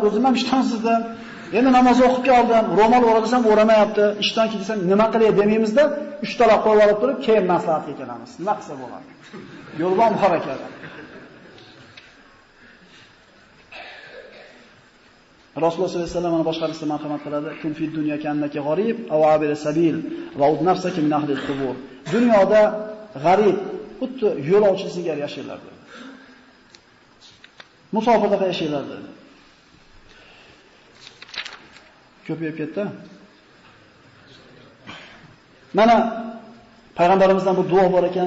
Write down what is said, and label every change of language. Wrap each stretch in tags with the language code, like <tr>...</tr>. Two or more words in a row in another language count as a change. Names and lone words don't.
<uz>O'zim ham ishtonsizdim. Endi namoz o'qib keldim. Ro'mol o'rasam o'ramayapti. Ishton kelsam nima qilay demaymizda 3 talaq qo'yib olib turib, keyin maslahatga kelamiz. Nima qilsa bo'ladi? Yo'ldan harakat. Rasululloh</uz> <ar>صلى الله عليه وسلم</ar> <uz>boshqa hadisda marhamat qiladi.</uz> <ar>كن في الدنيا كأنك غريب أو عابر سبيل وعد نفسك من أهل القبور.</ar> <uz>Dunyoda g'arib, xuddi yo'lovchi singari yashaylar dedi. Musofirda yashaylar dedi. Ko'payib ketdi. Mana payg'ambarimizdan bu duo bor ekan.</uz>